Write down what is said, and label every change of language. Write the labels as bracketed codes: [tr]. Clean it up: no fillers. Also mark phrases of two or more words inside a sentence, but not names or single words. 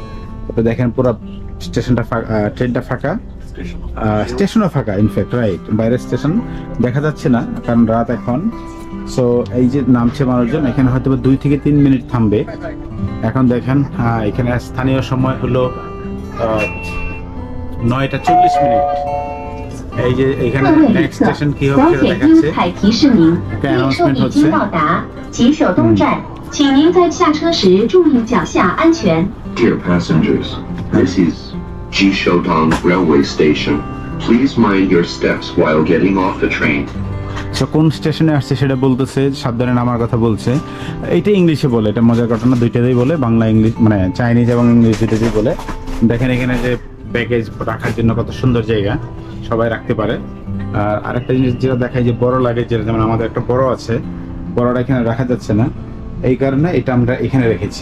[bn] তো দেখেন পুরো স্টেশনটা ট্রেনটা ফাঁকা, স্টেশনও ফাঁকা, [en] in fact right, [bn] বাইরের স্টেশন দেখা যাচ্ছে না কারণ রাত এখন। সো এই যে নামছে মানুষজন, এখানে হয়তো 2 থেকে 3 মিনিট থামবে। এখন দেখেন এখানে স্থানীয় সময় হলো 9টা 40 মিনিট, এই যে এখানে [zh] 各位旅 [bn] নেক্সট [zh] 客， [bn] স্টেশন কি [zh] 广 [bn] হবে সেটা [zh] 铁 [bn] দেখাচ্ছে [zh] 英彩提示您， [bn] একটা [zh] 列车 [bn] announcement [zh] 已 [bn] হচ্ছে [zh] 经到达，吉首东站，请您在下车时注意脚下安全。 [en] Dear passengers, this is Jishodong Railway Station. Please mind your steps while getting off the train. [bn] সো কোন স্টেশনে আসছে সেটা বলতেছে, সাবধানে নামার কথা বলছে। এইটা ইংলিশে বলে, এটা মজার ঘটনা, দুইটাতেই বলে, বাংলা ইংলিশ মানে চাইনিজ এবং ইংলিশ দুইটাতেই বলে। দেখেন এখানে যে ব্যাগেজ রাখার জন্য কত সুন্দর জায়গা, সবাই রাখতে পারে। আর আরেকটা জিনিস যেটা দেখায় যে বড় লাগেজ, যেটা যেমন আমাদের একটা বড় আছে, বড়টা এখানে রাখা যাচ্ছে না, এই কারণে এটা আমরা এখানে রেখেছি।